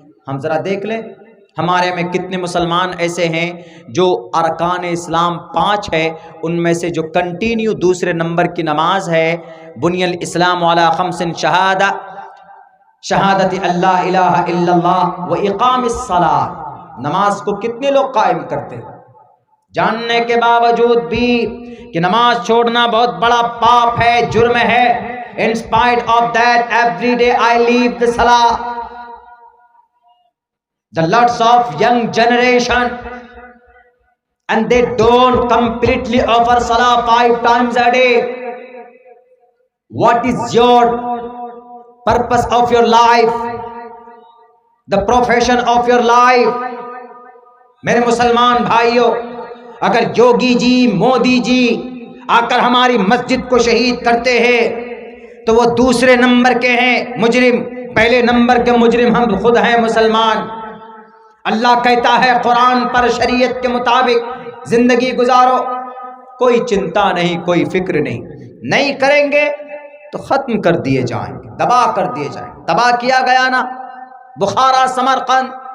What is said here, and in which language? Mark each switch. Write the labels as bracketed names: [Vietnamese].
[Urdu] ہم ذرا دیکھ لیں۔ ہمارے میں کتنے مسلمان ایسے ہیں جو ارکان اسلام 5 ہے، ان میں سے جو کنٹینیو دوسرے نمبر کی نماز ہے، [Arabic] بنی الاسلام علی 5 شہادت اللہ الہ الا اللہ و اقام الصلاۃ، [Urdu] نماز کو کتنے لوگ قائم کرتے ہیں، جاننے کے باوجود بھی کہ نماز چھوڑنا بہت بڑا پاپ ہے، جرم ہے۔ [English] In spite of that, every day I leave the salah. The lots of young generation, and they don't completely offer salah 5 times a day. What is your purpose of your life? The profession of your life? [Urdu] میرے مسلمان بھائیوں، اگر یوگی جی، مودی جی آ کر ہماری مسجد کو شہید کرتے ہیں تو وہ دوسرے نمبر کے ہیں مجرم، پہلے نمبر کے مجرم ہم خود ہیں مسلمان۔ اللہ کہتا ہے قرآن پر شریعت کے مطابق زندگی گزارو، کوئی چنتا نہیں، کوئی فکر نہیں کریں گے تو ختم کر دیے جائیں گے، تباہ کر دیے جائیں گے۔ تباہ کیا گیا نا، بخارا، سمرقند،